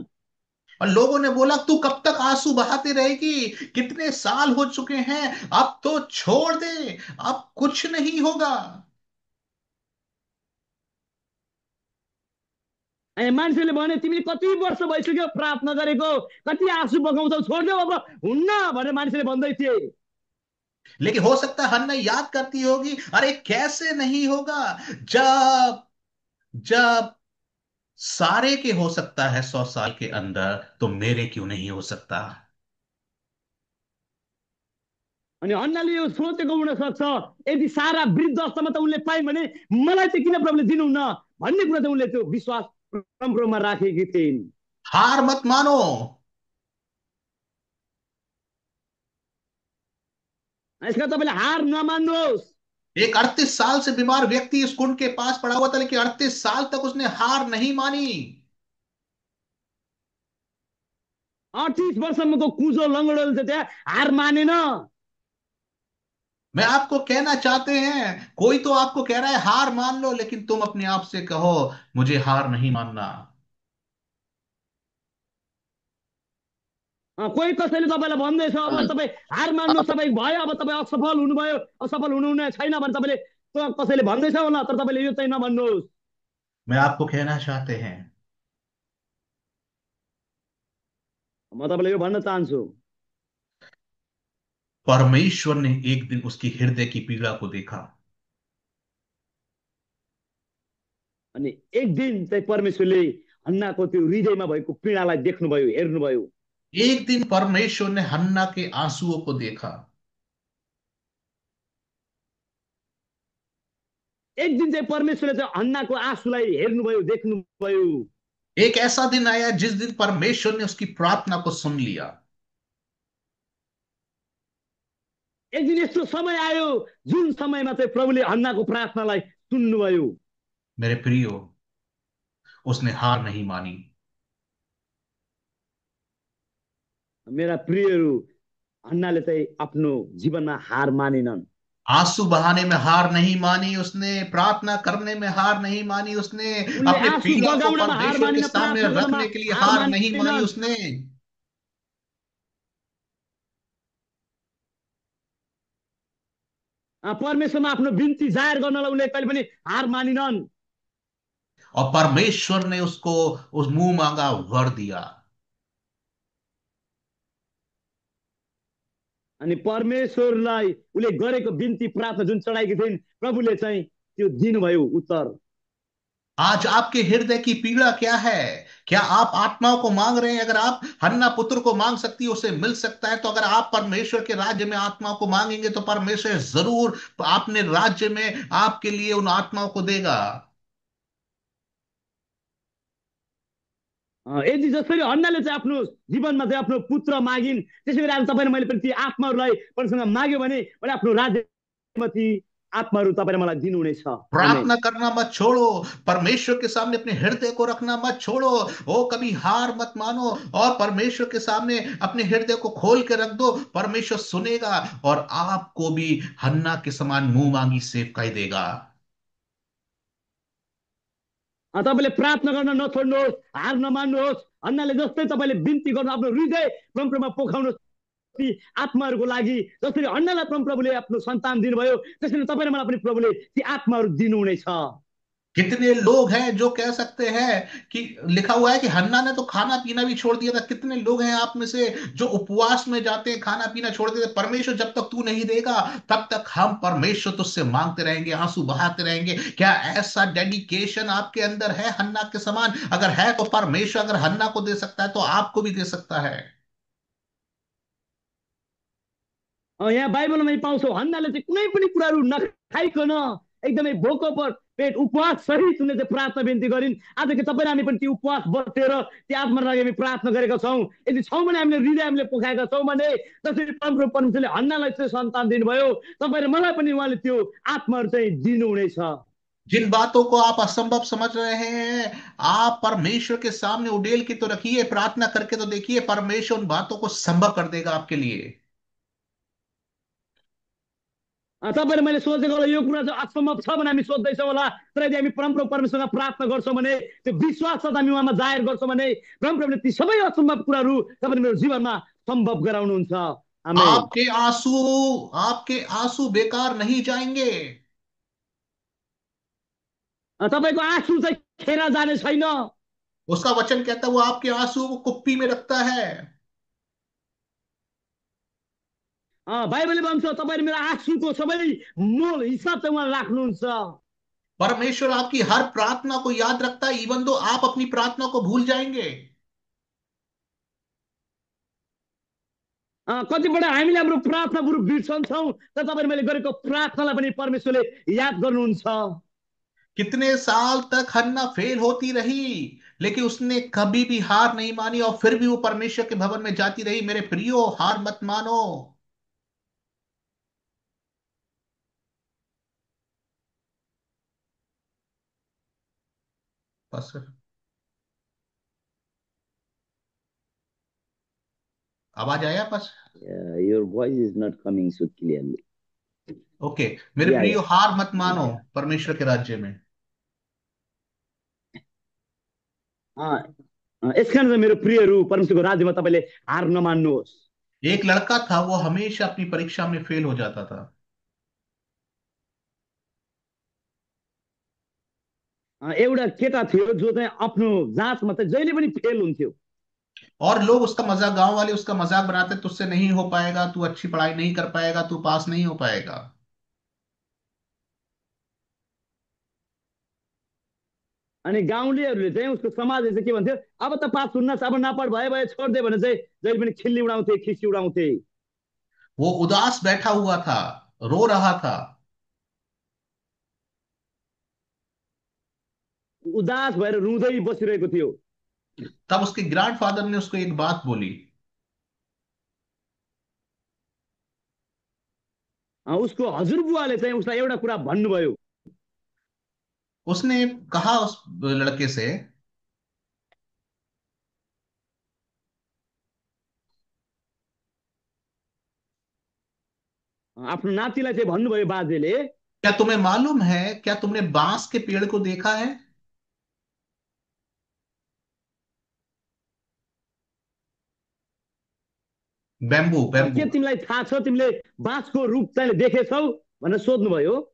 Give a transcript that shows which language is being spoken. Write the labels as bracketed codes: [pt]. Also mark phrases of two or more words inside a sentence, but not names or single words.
[hi] और लोगों ने बोला तू कब तक आंसू बहाती रहेगी, कितने साल हो चुके हैं, अब तो छोड़ दे, अब कुछ नहीं होगा। [ne] मान्छेले भने तिमीले कति वर्ष भइसक्यो प्रार्थना गरेको, कति आँसु बगाउँछौ, छोडिदेऊ अब, हुन्न भनेर मान्छेले भन्दै थिए। [hi] लेकिन हो सकता है हन्ना याद करती होगी, अरे कैसे नहीं होगा, जब जब सारे के हो सकता है 100 साल के अंदर, तो मेरे क्यों नहीं हो सकता। [ne] अनि अन्नाले यो सोचेको हुन सक्छ, यदि सारा वृद्ध अवस्थामा त उनले पाइन् भने मलाई चाहिँ किन प्रभुले दिनुहुन्न भन्ने कुरा चाहिँ उनले त्यो विश्वास परमप्रभुमा राखेकी थिइन्। [hi] हार मत मानो। [ne] यसका तपाईँले हार नमान्नुहोस्। [hi] एक 38 साल से बीमार व्यक्ति इस कुंड के पास पड़ा हुआ था, लेकिन 38 साल तक उसने हार नहीं मानी। [ne] 38 वर्षसम्मको कुजो लङ्गडोले चाहिँ त्यहाँ हार मानेन। [hi] मैं आपको कहना चाहते हैं, कोई तो आपको कह रहा है हार मान लो, लेकिन तुम अपने आप से कहो मुझे हार नहीं मानना। [ne] कोही कसैले तपाईँलाई भन्दैछ अब तपाईँ हार मान्नु, तपाईँ भयो, अब तपाईँ असफल हुनुभयो, असफल हुनुहुने छैन भने तपाईँले कसैले भन्दैछ होला, तर तपाईँले यो चाहिँ नभन्नुहोस्। [hi] मैं आपको कहना चाहते हैं, [ne] म तपाईँलाई यो भन्न चाहन्छु, [hi] परमेश्वर ने एक दिन उसकी हृदय की पीड़ा को देखा। [ne] अनि एक दिन चाहिँ परमेश्वरले हन्नाको त्यो हृदयमा भएको पीडालाई देख्नुभयो, हेर्नुभयो। [hi] एक दिन परमेश्वर ने हन्ना के आंसुओं को देखा। [ne] एक दिन चाहिँ परमेश्वरले चाहिँ हन्नाको आँसुलाई हेर्नुभयो, देख्नुभयो। [hi] एक ऐसा दिन आया जिस दिन परमेश्वर ने उसकी प्रार्थना को सुन लिया। [ne] एक दिन यस्तो समय आयो जुन समयमा चाहिँ प्रभुले हन्नाको प्रार्थनालाई सुन्नुभयो। [hi] मेरे प्रियो, उसने हार नहीं मानी। [ne] मेरा प्रियहरू, हन्नाले चाहिँ आफ्नो जीवनमा हार मानिनन्। [hi] आंसू बहाने में हार नहीं मानी उसने, प्रार्थना करने में हार नहीं मानी उसने, अपने पीड़ा को परमेश्वर के सामने रखने के लिए हार नहीं मानी उसने। [ne] परमेश्वरमा आफ्नो बिन्ती जाहेर गर्नलाई उनले कहिले पनि हार मानिनन्। [hi] और परमेश्वर ने उसको उस मुंह मांगा वर दिया। [ne] अनि परमेश्वरलाई उले गरेको बिन्ती प्रार्थना जुन चढाएकी थिइन्, प्रभुले चाहिँ त्यो दिनुभयो उत्तर। [hi] आज आपके हृदय की पीड़ा क्या है? क्या आप आत्माओं को मांग रहे हैं? अगर आप हन्ना पुत्र को मांग सकती है, उसे मिल सकता है, तो अगर आप परमेश्वर के राज्य में आत्माओं को मांगेंगे तो परमेश्वर जरूर अपने राज्य में आपके लिए उन आत्माओं को देगा। [ne] यदि जसरी हन्नाले चाहिँ आफ्नो जीवनमा चाहिँ आफ्नो पुत्र मागिन्, त्यसै गरी आज तपाईँले मैले पनि ती आत्माहरूलाई परसँग माग्यो भने आफ्नो राज्यमा ती आत्माहरू तपाईँले मलाई दिनुहुनेछ। [hi] प्रार्थना करना मत छोड़ो, परमेश्वर के सामने अपने हृदय को रखना मत छोड़ो। ओ कभी हार मत मानो और परमेश्वर के सामने अपने हृदय को खोल के रख दो। परमेश्वर सुनेगा और आपको भी हन्ना के समान मुंह मांगी सेवकाई देगा। तपाईँले प्रार्थना गर्न नछोड्नुहोस्, हार नमान्नुहोस्। हन्नाले जस्तै तपाईँले बिन्ती गर्नु, आफ्नो हृदय परमप्रभुमा पोखाउनुहोस् ती आत्माहरूको लागि। जसरी हन्नालाई परमप्रभुले आफ्नो सन्तान दिनुभयो, त्यसरी तपाईँले मलाई पनि प्रभुले ती आत्माहरू दिनुहुनेछ। कितने लोग हैं जो कह सकते हैं कि लिखा हुआ है कि हन्ना ने तो खाना पीना भी छोड़ दिया था। कितने लोग हैं आप में से जो उपवास में जाते हैं, खाना पीना छोड़ देते हैं, परमेश्वर जब तक तू नहीं देगा तब तक हम परमेश्वर तुझसे मांगते रहेंगे, आंसू बहाते रहेंगे। क्या ऐसा डेडिकेशन आपके अंदर है हन्ना के समान? अगर है तो परमेश्वर अगर हन्ना को दे सकता है तो आपको भी दे सकता है। [ne] यहाँ बाइबलमा पाउँछौ हन्नाले चाहिँ कुनै पनि कुराहरू नखाइकन एकदमै भोको पर पेट उपवास सहित उनले चाहिँ प्रार्थना बिन्ती गरिन्। आज के तपाईँ हामी पनि त्यो उपवास बसेर त्यो आत्माको लागि हामी प्रार्थना गरेका छौँ। यदि छौँ भने हामीले हृदय हामीले पोखाएका छौँ भने जसरी परमप्रभु परमेश्वरले हन्नालाई चाहिँ सन्तान दिनुभयो, तपाईँ र मलाई पनि उहाँले त्यो आत्माहरू चाहिँ दिनुहुनेछ। [hi] जिन बातों को आप असंभव समझ रहे हैं, आप परमेश्वर के सामने उड़ेल के तो रखिए, प्रार्थना करके तो देखिए, परमेश्वर उन बातों को संभव कर देगा आपके लिए। [ne] तपाईँले मैले सोचेको होला यो कुरा चाहिँ असम्भव छ भने हामी सोध्दैछौँ होला, तर यदि हामी परमप्रभु परमेश्वरसँग प्रार्थना गर्छौँ भने, त्यो विश्वास साथ हामी उहाँमा जाहेर गर्छौँ भने परमप्रभुले ती सबै असम्भव कुराहरू तपाईँले मेरो जीवनमा सम्भव गराउनुहुन्छ। आमेन। [hi] आपके आंसू बेकार नहीं जाएंगे। [ne] तपाईँको आँसु चाहिँ खेर जाने छैन। [hi] उसका वचन कहता है वो आपके आंसू को कुप्पी में रखता है। [ne] बाइबलले भन्छ तपाईँले मेरो आँसुको सबै मोल हिसाब चाहिँ उहाँ राख्नुहुन्छ। [hi] परमेश्वर आपकी हर प्रार्थना को याद रखता है, [en] even though [hi] आप अपनी प्रार्थना को भूल जाएंगे। [ne] कतिपल्ट हामीले हाम्रो प्रार्थना बरु बिर्सन्छौँ, तर तपाईँले मैले गरेको प्रार्थनालाई पनि परमेश्वरले याद गर्नुहुन्छ। [hi] कितने साल तक हन्ना फेल होती रही, लेकिन उसने कभी भी हार नहीं मानी और फिर भी वो परमेश्वर के भवन में जाती रही। मेरे प्रियो, हार मत मानो। बस, आवाज आया बस? [en] Your voice is not coming so clearly. [hi] ओके। मेरे या प्रियो, हार मत मानो या परमेश्वर के राज्य में। [ne] यस कारण चाहिँ मेरो प्रियहरू परमेश्वरको राज्यमा तपाईँले हार नमान्नुहोस्। [hi] एक लड़का था, वो हमेशा अपनी परीक्षा में फेल हो जाता था। [ne] एउटा केटा थियो जो चाहिँ आफ्नो जाँचमा चाहिँ जहिले पनि फेल हुन्थ्यो। [hi] और लोग उसका मजाक, गांव वाले उसका मजाक बनाते, तुझसे नहीं हो पाएगा, तू अच्छी पढ़ाई नहीं कर पाएगा, तू पास नहीं हो पाएगा। [ne] अनि गाउँलेहरूले चाहिँ उसको समाजले चाहिँ के भन्थ्यो, अब त पास हुन्न, अब नपढ भयो भयो छोड्दे भने चाहिँ जहिले पनि खिल्ली उडाउँथे, खिसी उडाउँथे। [hi] वो उदास बैठा हुआ था, रो रहा था। [ne] उदास भएर रुँदै बसिरहेको थियो। [hi] तब उसके ग्रैंडफादर ने उसको एक बात बोली। [ne] उसको हजुरबुवाले चाहिँ उसलाई एउटा कुरा भन्नुभयो। [hi] उसने कहा उस लड़के से, [ne] आफ्नो नातिलाई चाहिँ भन्नुभयो बाजेले, [hi] क्या तुम्हें मालूम है, क्या तुमने बांस के पेड़ को देखा है? बैम्बू, [ne] के [hi] बैम्बू। [ne] तिमीलाई थाहा छ, तिमीले बाँसको रूप चाहिँ देखेछौ भनेर सोध्नुभयो।